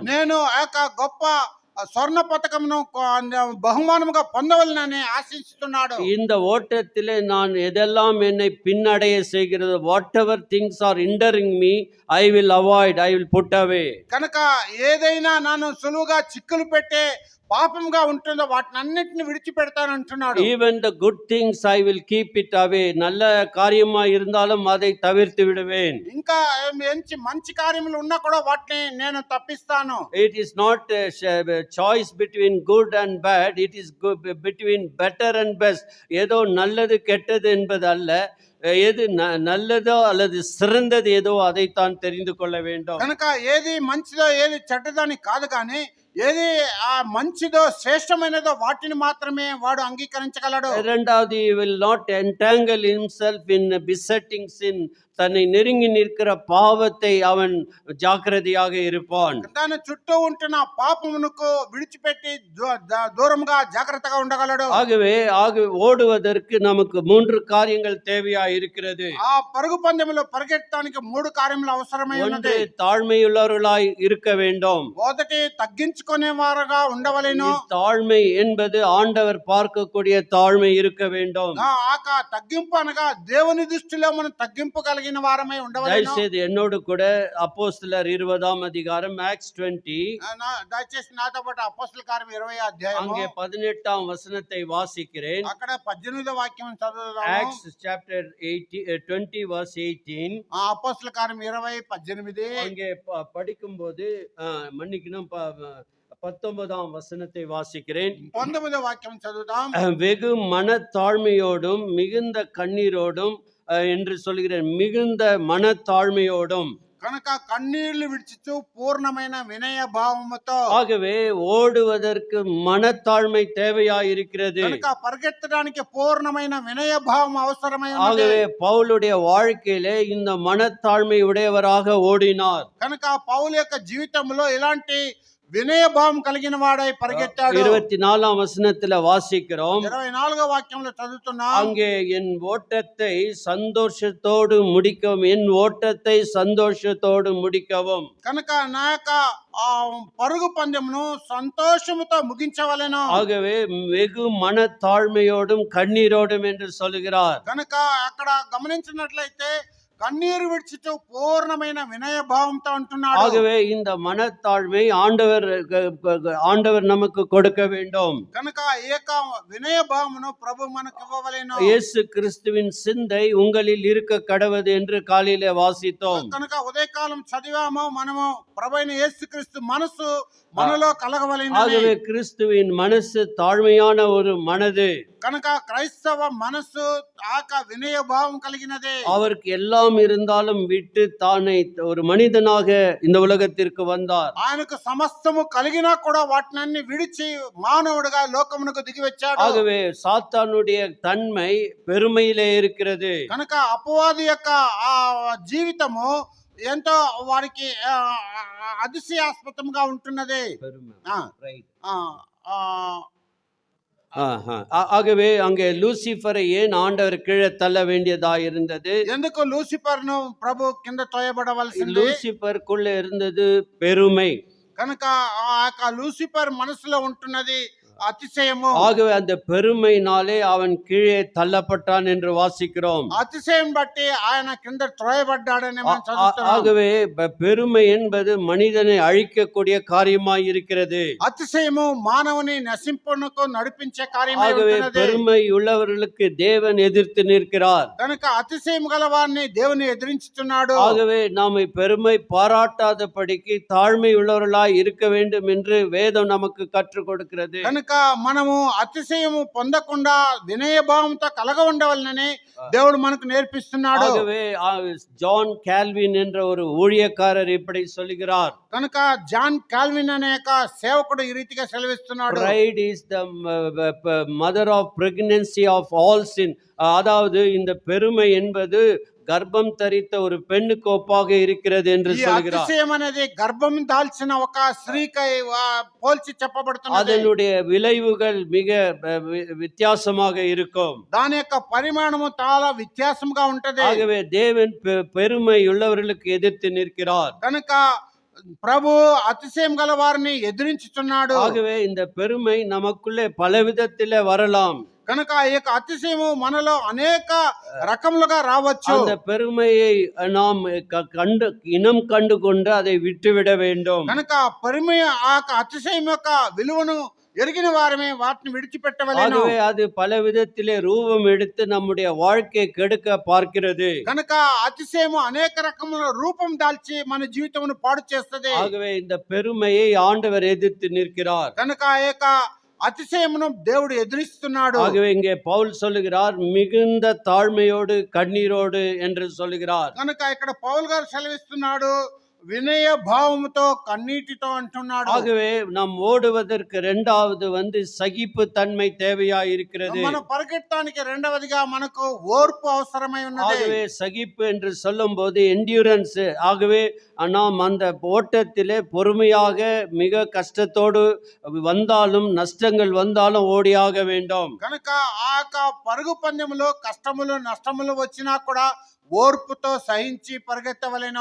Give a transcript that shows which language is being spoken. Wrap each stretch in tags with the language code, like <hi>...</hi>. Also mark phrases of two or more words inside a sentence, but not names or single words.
<te>నేను ఆ యొక్క గొప్ప స్వర్ణ పతకమును బహుమానముగా పొందవలనని ఆశిస్తున్నాడు.</te> <ta>இந்த ஓட்டத்திலே நான் எதெல்லாம் என்னை பின்னடைய செய்கிறது,</ta> <en>whatever things are hindering me, I will avoid, I will put away.</en> <te>కనుక ఏదైనా నన్ను సులువుగా చిక్కులు పెట్టే పాపంగా ఉంటుందో వాటినన్నిటిని విడిచిపెడతాను అంటున్నాడు.</te> <en>Even the good things I will keep it away.</en> <ta>நல்ல காரியமா இருந்தாலும் அதை தவிர்த்து விடுவேன்.</ta> <te>ఇంకా మంచి కార్యములు ఉన్నా కూడా వాటిని నేను తప్పిస్తాను.</te> <en>It is not a choice between good and bad, it is between better and best.</en> <ta>ஏதோ நல்லது கெட்டது என்பது அல்ல, எது நல்லதோ அல்லது சிறந்தது ஏதோ அதைத்தான் தெரிந்து கொள்ள வேண்டும்.</ta> <te>కనుక ఏది మంచిదో ఏది చెడ్డదని కాదు, కానీ ఏది మంచిదో శ్రేష్టమైనదో వాటిని మాత్రమే వాడు అంగీకరించగలడు.</te> <ta>இரண்டாவது,</ta> <en>he will not entangle himself in besetting sin.</en> <ta>தன்னை நெருங்கி நிற்கிற பாவத்தை அவன் ஜாக்கிரதையாக இருப்பான்.</ta> <te>తన చుట్టూ ఉంటున్న పాపమునకు విడిచిపెట్టి దూరంగా జాగ్రత్తగా ఉండగలడు.</te> <ta>ஆகவே ஓடுவதற்கு நமக்கு 3 காரியங்கள் தேவையா இருக்கிறது.</ta> <te>ఆ పరుగు పందెములో పరిగెత్తడానికి 3 కార్యములు అవసరమై ఉన్నది.</te> <ta>தாழ்மையுள்ளவர்களாய் இருக்க வேண்டும்.</ta> <te>మొదటి తగ్గించుకునేవారుగా ఉండవలెను.</te> <ta>தாழ்மை என்பது ஆண்டவர் பார்க்கக்கூடிய தாழ்மை இருக்க வேண்டும்.</ta> <te>తగ్గింపు అనగా దేవుని దృష్టిలో మనం తగ్గింపు కలిగిన వారమై ఉండవలెను.</te> <ta>దయచేసి என்னோடு கூட அப்போஸ்தலர் 20ஆம் அதிகாரம் Acts 20,</ta> <te>దయచేసి నాతో పాటు అపోస్తలుల కార్యం 20వ అధ్యాయం</te> <ta>அங்கே 18ஆம் வசனத்தை வாசிக்கிறேன்.</ta> <te>అక్కడ 18వ వాక్యం చదువుదాము.</te> <en>Acts chapter 20 verse 18.</en> <te>అపోస్తలుల కార్యం 20:18</te> <ta>அங்கே படிக்கும்போது மன்னிக்கணும், 19ஆம் வசனத்தை வாசிக்கிறேன்.</ta> <te>19వ వాక్యం చదువుదాం.</te> <ta>வெகு மனத்தாழ்மையோடும் மிகுந்த கண்ணீரோடும் என்று சொல்கிறேன், மிகுந்த மனத்தாழ்மையோடும்.</ta> <te>కనుక కన్నీళ్లు విడిచిచు పూర్ణమైన వినయ భావముతో.</te> <ta>ஆகவே ஓடுவதற்கு மனத்தாழ்மை தேவையா இருக்கிறது.</ta> <te>కనుక పరిగెత్తడానికి పూర్ణమైన వినయ భావం అవసరమై ఉన్నది.</te> <ta>ஆகவே பவுலுடைய வாழ்க்கையிலே இந்த மனத்தாழ்மை உடையவராக ஓடினார்.</ta> <te>కనుక పౌలు యొక్క జీవితంలో ఇలాంటి వినయ భావం కలిగిన వాడై పరిగెత్తాడు.</te> <ta>24ஆம் வசனத்துல வாசிக்கிறோம்.</ta> <te>24వ వాక్యంలో చదువుతున్నాం.</te> <ta>அங்கே என் ஓட்டத்தை சந்தோஷத்தோடு முடிக்கவும், என் ஓட்டத்தை சந்தோஷத்தோடு முடிக்கவும்.</ta> <te>కనుక నా యొక్క పరుగు పందెమును సంతోషముతో ముగించవలెను.</te> <ta>ஆகவே வெகு மனத்தாழ்மையோடும் கண்ணீரோடும் என்று சொல்கிறார்.</ta> <te>కనుక అక్కడ గమనించినట్లయితే కన్నీరు విడిచితూ పూర్ణమైన వినయ భావంతో అంటున్నాడు.</te> <ta>ஆகவே இந்த மனத்தாழ்மை ஆண்டவர் நமக்கு கொடுக்க வேண்டும்.</ta> <te>కనుక ఈ యొక్క వినయ భావమును ప్రభు మనకు ఇవ్వవలెను.</te> <ta>இயேசு கிறிஸ்துவின் சிந்தை உங்களில் இருக்க கடவது என்று காலையிலே வாசித்தோம்.</ta> <te>కనుక ఉదయకాలం చదివాము మనము ప్రభువైన యేసుక్రీస్తు మనసు మనలో కలగవలెను.</te> <ta>ஆகவே கிறிஸ்துவின் மனசு தாழ்மையான ஒரு மனது.</ta> <te>కనుక క్రైస్తవ మనసు ఆక వినయ భావం కలిగినదే.</te> <ta>அவருக்கு எல்லாம் இருந்தாலும் விட்டு தானே ஒரு மனிதனாக இந்த உலகத்திற்கு வந்தார்.</ta> <te>ఆయనకు సమస్తము కలిగినా కూడా వాటినన్ని విడిచి మానవుడిగా లోకమునకు దిగి వచ్చాడు.</te> <ta>ஆகவே சாத்தானுடைய தன்மை பெருமையிலே இருக்கிறது.</ta> <te>కనుక అపవాది యొక్క ఆ జీవితము ఎంతో వారికి అతిశయాస్పదంగా ఉంటున్నది. ఆ, ఆ, ఆ,</te> <ta>ஆகவே அங்கே லூசிஃபரை ஏன் ஆண்டவர் கீழே தள்ள வேண்டியதா இருந்தது?</ta> <te>ఎందుకు లూసిఫర్ను ప్రభు కింద తోయబడవలసింది?</te> <ta>லூசிஃபருக்குள்ள இருந்தது பெருமை.</ta> <te>కనుక ఆ యొక్క లూసిఫర్ మనసులో ఉంటున్నది అతిశయము.</te> <ta>ஆகவே அந்த பெருமையினாலே அவன் கீழே தள்ளப்பட்டான் என்று வாசிக்கிறோம்.</ta> <te>అతిశయం బట్టి ఆయన కింద త్రోయబడ్డాడని మనం చదువుతున్నాం.</te> <ta>ஆகவே பெருமை என்பது மனிதனை அழிக்கக்கூடிய காரியமாய் இருக்கிறது.</ta> <te>అతిశయము మానవుని నశింపునకు నడిపించే కార్యమై</te> <ta>ஆகவே</ta> <te>ఉంటున్నది.</te> <ta>பெருமை உள்ளவர்களுக்கு தேவன் எதிர்த்து நிற்கிறார்.</ta> <te>కనుక అతిశయం గలవారిని దేవుని ఎదిరించుతున్నాడు.</te> <ta>ஆகவே நாம பெருமை பாராட்டாதபடிக்கு தாழ்மை உள்ளவர்களாய் இருக்க வேண்டும் என்று வேதம் நமக்கு கற்றுக் கொடுக்கிறது.</ta> <te>కనుక మనము అతిశయము పొందకుండా వినయ భావంతో కలగ ఉండవలనని దేవుడు మనకు నేర్పిస్తున్నాడు.</te> <ta>ஆகவே ஜான் கால்வின் என்ற ஒரு ஊழியக்காரர் இப்படி சொல்லுகிறார்.</ta> <te>కనుక జాన్ కాల్విన్ అనే యొక్క సేవకుడు ఈ రీతిగా సెలవిస్తున్నాడు.</te> <en>Pride is the mother of pregnancy of all sin.</en> <ta>அதாவது இந்த பெருமை என்பது கர்ப்பம் தரித்த ஒரு பெண்ணுக்கு ஒப்பாக இருக்கிறது என்று</ta> <te>ఈ</te> <ta>சொல்கிறார்.</ta> <te>అతిశయం అనేది గర్భం దాల్చిన ఒక స్త్రీకై పోల్చి చెప్పబడుతున్నది.</te> <ta>அதனுடைய விளைவுகள் மிக வித்தியாசமாக இருக்கும்.</ta> <te>దాని యొక్క పరిమాణము చాలా వ్యత్యాసంగా ఉంటది.</te> <ta>ஆகவே தேவன் பெருமை உள்ளவர்களுக்கு எதிர்த்து நிற்கிறார்.</ta> <te>కనుక ప్రభు అతిశయం గల వారిని ఎదిరించుచున్నాడు.</te> <ta>ஆகவே இந்த பெருமை நமக்குள்ளே பல விதத்திலே வரலாம்.</ta> <te>కనుక ఈ యొక్క అతిశయము మనలో అనేక రకములుగా రావచ్చు.</te> <ta>அந்த பெருமையை நாம் இனம் கண்டு கொண்டு அதை விட்டுவிட வேண்டும்.</ta> <te>కనుక పరిమయ ఆ యొక్క అతిశయం యొక్క విలువను ఎరిగిన వారమే వాటిని విడిచిపెట్టవలెను.</te> <ta>ஆகவே அது பல விதத்திலே ரூபம் எடுத்து நம்முடைய வாழ்க்கையை கெடுக்க பார்க்கிறது.</ta> <te>కనుక అతిశయము అనేక రకముల రూపం దాల్చి మన జీవితమును పాడు చేస్తది.</te> <ta>ஆகவே இந்த பெருமையை ஆண்டவர் எதிர்த்து நிற்கிறார்.</ta> <te>కనుక ఆ యొక్క అతిశయమును దేవుడు ఎదిరిస్తున్నాడు.</te> <ta>ஆகவே இங்கே பவுல் சொல்லுகிறார் மிகுந்த தாழ்மையோடு கண்ணீரோடு என்று சொல்லுகிறார்.</ta> <te>కనుక ఇక్కడ పౌలు గారు సెలవిస్తున్నాడు వినయ భావముతో కన్నీటితో అంటున్నాడు.</te> <ta>ஆகவே நாம் ஓடுவதற்கு இரண்டாவது சகிப்பு தன்மை தேவையா இருக்கிறது.</ta> <te>మనం పరిగెత్తడానికి రెండవదిగా మనకు ఓర్పు అవసరమై ఉన్నది.</te> <ta>ஆகவே சகிப்பு என்று சொல்லும்போது என்டியூரன்ஸ். ஆகவே நாம் அந்த ஓட்டத்திலே பொறுமையாக மிக கஷ்டத்தோடு வந்தாலும் நஷ்டங்கள் வந்தாலும் ஓடியாக வேண்டும்.</ta> <te>కనుక ఆ పరుగు పందెములో కష్టములు నష్టములు వచ్చినా కూడా ఓర్పుతో సహించి పరిగెత్తవలెను.</te>